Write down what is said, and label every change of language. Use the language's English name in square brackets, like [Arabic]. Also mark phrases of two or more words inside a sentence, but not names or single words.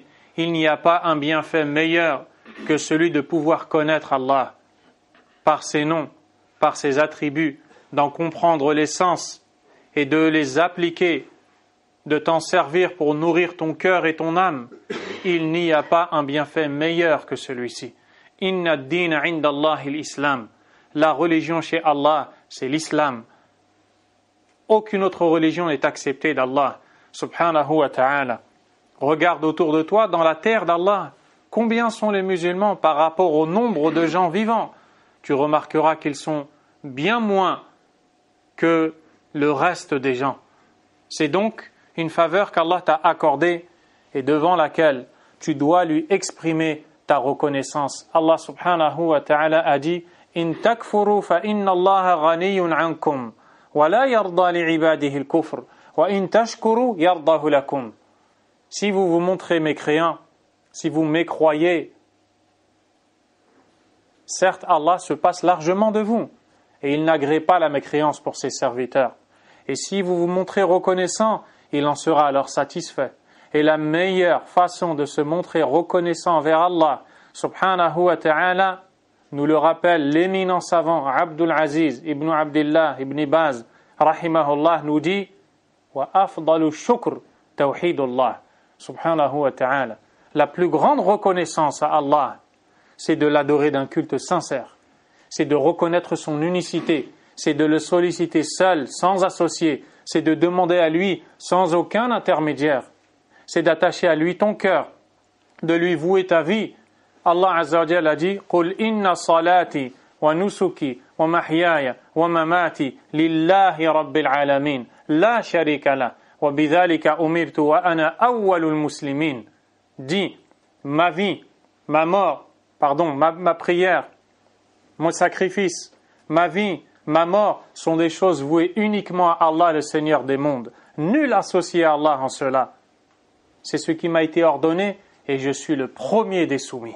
[French] Il n'y a pas un bienfait meilleur que celui de pouvoir connaître Allah par ses noms, par ses attributs, d'en comprendre l'essence et de les appliquer, de t'en servir pour nourrir ton cœur et ton âme. Il n'y a pas un bienfait meilleur que celui-ci. [Arabic] إن الدين عند الله الإسلام. [French] La religion chez Allah, c'est l'islam. Aucune autre religion n'est acceptée d'Allah, [Arabic] سبحانه وتعالى. [French] Regarde autour de toi, dans la terre d'Allah, combien sont les musulmans par rapport au nombre de gens vivants? Tu remarqueras qu'ils sont bien moins que le reste des gens. C'est donc une faveur qu'Allah t'a accordée et devant laquelle tu dois lui exprimer ta reconnaissance. [Arabic] الله سبحانه وتعالى [French] a dit [Arabic] إن تكفروا فإن الله غني عنكم ولا يرضى لعباده الكفر وإن تشكروا يرضه لكم. [French] Si vous vous montrez mécréants, si vous mécroyez, certes Allah se passe largement de vous et il n'agrée pas la mécréance pour ses serviteurs. Et si vous vous montrez reconnaissant, il en sera alors satisfait. Et la meilleure façon de se montrer reconnaissant envers Allah [Arabic] سبحانه وتعالى, [French] nous le rappelle l'éminent savant Abdul Aziz ibn Abdillah ibn Baz rahimahullah nous dit [Arabic] وأفضل الشكر توحيد الله سبحانه وتعالى. [French] La plus grande reconnaissance à Allah, c'est de l'adorer d'un culte sincère, c'est de reconnaître son unicité, c'est de le solliciter seul, sans associé, c'est de demander à lui sans aucun intermédiaire, c'est d'attacher à lui ton cœur, de lui vouer ta vie. [Arabic] الله عز وجل [French] a dit [Arabic] قل إن صلاتي ونسكي ومحياي ومماتي لله رب العالمين لا شريك له وبذلك أمرت وأنا أول المسلمين. [French] Dis, ma vie, ma prière, mon sacrifice, ma vie, ma mort sont des choses vouées uniquement à Allah, le Seigneur des mondes. Nul associé à Allah en cela. C'est ce qui m'a été ordonné et je suis le premier des soumis.